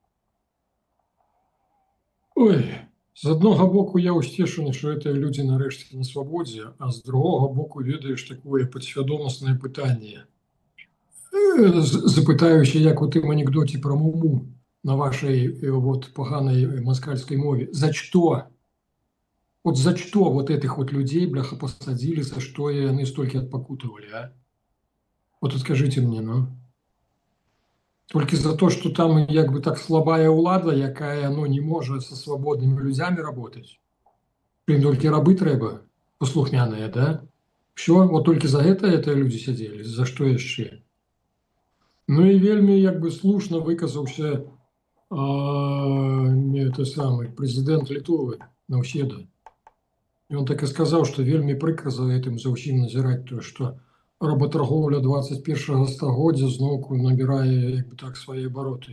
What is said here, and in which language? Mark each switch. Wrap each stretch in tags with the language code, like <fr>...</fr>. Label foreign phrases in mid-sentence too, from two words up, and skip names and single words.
<be>Ой, з аднаго боку я ўсцешаны, што гэтыя людзі нарэшце на свабодзе, а з другога боку ведаеш такое падсвядомаснае пытанне. Запытаюся, як у тым анекдоце пра Муму на вашай поганой москальской мове.</be> <ru>За что? Вот за что вот этих вот людей, бляха, посадили, за что они столько отпокутывали, а? Вот скажите мне, ну. Только за то, что там как бы так слабая</ru> <be>улада, якая</be> <ru>не может со свободными людьми работать. Им только рабы</ru> <be>треба, послухмяные,</be> <ru>да? Все, вот только за это люди сидели, за что еще?</ru> <be>Ну і вельмі як бы слушна выказаўся прэзідэнт Літвы Наўседа. І он так і сказаў, што вельмі прыкра за гэтым заўсім назіраць тое, што работарговля 21-го стагоддзя зноўку набірае як бы так свае абароты.</be>